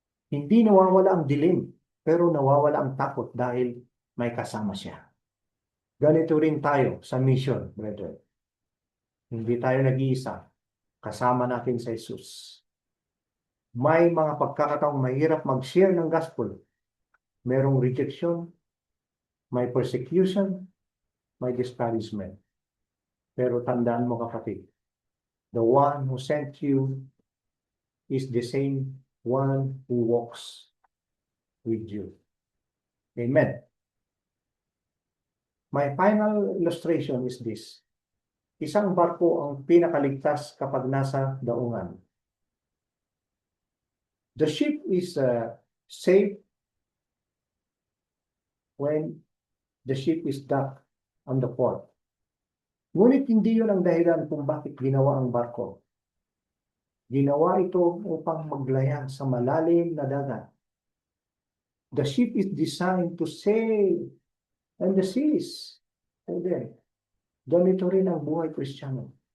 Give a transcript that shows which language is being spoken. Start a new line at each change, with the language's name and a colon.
Filipino: Hindi nawawala ang dilim, pero nawawala ang takot dahil may kasama siya. Ganito rin tayo sa mission, brethren. Hindi tayo nag-iisa. Kasama natin sa Jesus. May mga pagkakataong mahirap mag-share ng gospel. Merong rejection, may persecution, may discouragement. Pero tandaan mo, kapatid,
English: the one who sent you is the same one who walks with you. Amen. My final illustration is this.
Filipino: isang barko ang pinakaligtas kapag nasa daungan.
English: The ship is safe when the ship is docked on the port.
Filipino: Ngunit hindi yun ang dahilan kung bakit ginawa ang barko. Ginawa ito upang maglayag sa malalim na dagat.
English: The ship is designed to sail on the seas. And then,
Filipino: ganito rin ang buhay Kristiyano.